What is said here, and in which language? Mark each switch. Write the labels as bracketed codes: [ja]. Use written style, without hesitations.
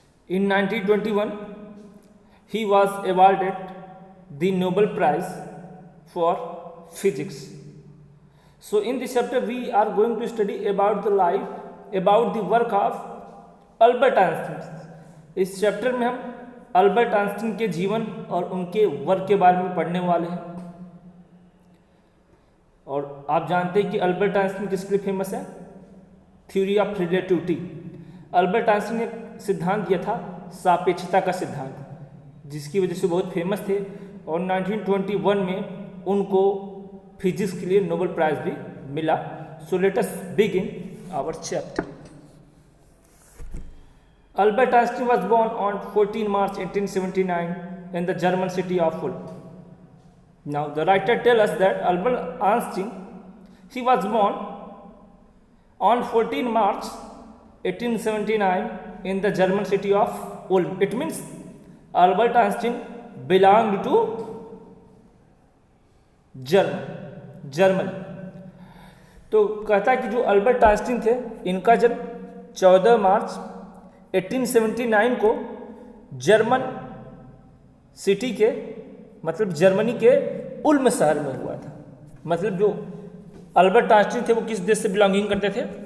[en] In 1921, he was awarded the Nobel Prize for Physics. So in this chapter we are going to study about the life, about the work of Albert Einstein. [hi] इस chapter में हम Albert Einstein के जीवन और उनके work के बारे में पढ़ने वाले हैं। और आप जानते हैं कि अल्बर्ट आइंस्टीन किसके लिए फेमस है? Theory of relativity. Albert Einstein ने सिद्धांत दिया था सापेक्षता का सिद्धांत, जिसकी वजह से बहुत फेमस थे और 1921 में उनको फिजिक्स के लिए नोबेल प्राइज भी मिला। [en] So let us begin our chapter. Albert Einstein was born on 14 March 1879 in the German city of Ulm. Now the writer tells us that Albert Einstein, he was born on 14 March 1879 in the German city of Ulm. It means Albert Einstein belonged to Germany. [hi] तो कहता है कि जो Albert Einstein थे, इनका जन्म 14 मार्च 1879 को German city के मतलब जर्मनी के उल्म शहर में हुआ था। मतलब जो अल्बर्ट आइंस्टीन थे वो किस देश से बिलोंगिंग करते थे?